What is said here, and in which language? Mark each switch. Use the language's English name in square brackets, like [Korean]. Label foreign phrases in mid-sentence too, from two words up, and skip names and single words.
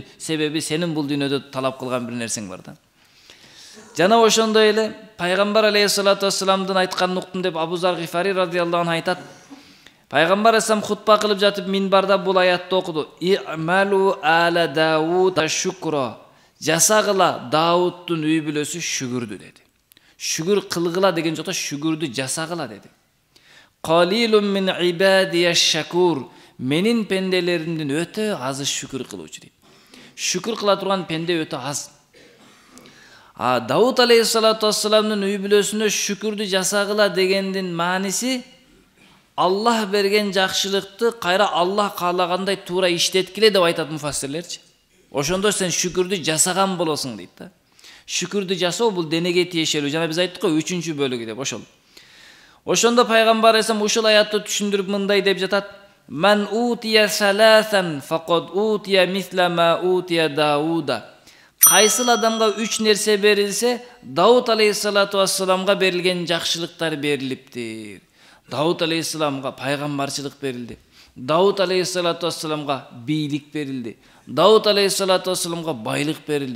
[Kyrgyz] Себеби сенин бул дүйнөдө талап кылган бир нерсең бар да. Жана ошондой эле Пайгамбар алейхиссалату вассаламдын айтканын уктум деп Абу Зар Гифари [Arabic] رضي الله عنه [Kyrgyz] айтат. Пайгамбар алейхиссалам хутба кылып жатып минбарда бул аятты окуду. [Arabic] اعملوا آل داود شكرا. [Kyrgyz] Жасагыла Дауттун үй бүлөсү шүгүрдү деди. Шүгүр кылгыла деген жокто шүгүрдү жасагыла деди. [Arabic] قليل من عبادي الشكور. [Kyrgyz] Менин пенделеримдин өтө азы шүкүр кылуучу дейт. Шүкүр кыла турган пенде өтө аз. Дауд алейхиссалату вассаламдын үй бүлөсүнө шүкүрдү жасагыла дегендин мааниси Аллах берген жакшылыкты кайра Аллах каалагандай туура иштеткиле деп айтат муфассирлерчи. Ошондо сен шүкүрдү жасаган болосуң дейт да. Шүкүрдү жасоо бул денеге тиешелүү. Жана биз айттык го 3-чү бөлүгү деп ошол. Ошондо пайгамбар эсем ушул аятты түшүндүрүп мындай деп жатат. [Arabic] من أوتي ثلاثا فقد أوتي مثل ما أوتي داود. [Kyrgyz] Кайсыл адамга 3 нерсе берилсе, Дауд алейхиссалату вассаламга берилген жакшылыктар берилиптир. Дауд алейхиссаламга пайгамбарчылык берилди. Давуд алейхиссалату вассаламга бийлик берилди. Давуд алейхиссалату вассаламга байлык берилди.